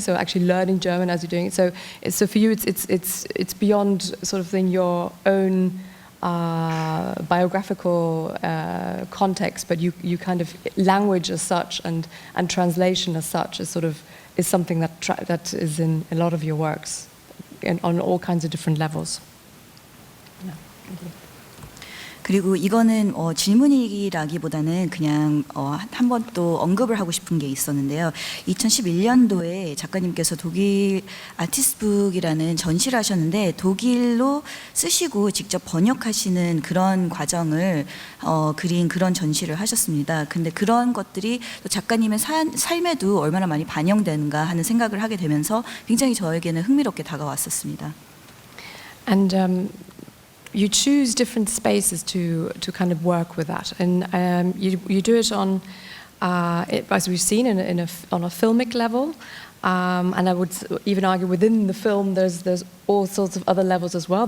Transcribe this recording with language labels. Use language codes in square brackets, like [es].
[en] So actually learning German as you're doing it. So for you, it's beyond sort of thing your own biographical context, but you kind of language as such and translation as such is something that is in a lot of your works, and on all kinds of different levels. Yeah, thank you. [ko] 그리고 이거는 질문이라기보다는 그냥 한 번 또 언급을 하고 싶은 게 있었는데요. 2011년도에 작가님께서 독일 아티스트북이라는 전시를 하셨는데 독일로 쓰시고 직접 번역하시는 그런 과정을 그린 그런 전시를 하셨습니다. 근데 그런 것들이 또 작가님의 삶에도 얼마나 많이 반영되는가 하는 생각을 하게 되면서 굉장히 저에게는 흥미롭게 다가왔었습니다. [en] And you choose different spaces to kind of work with that, and you do it on, as we've seen, on a filmic level, and I would even argue within the film there's all sorts of other levels as well.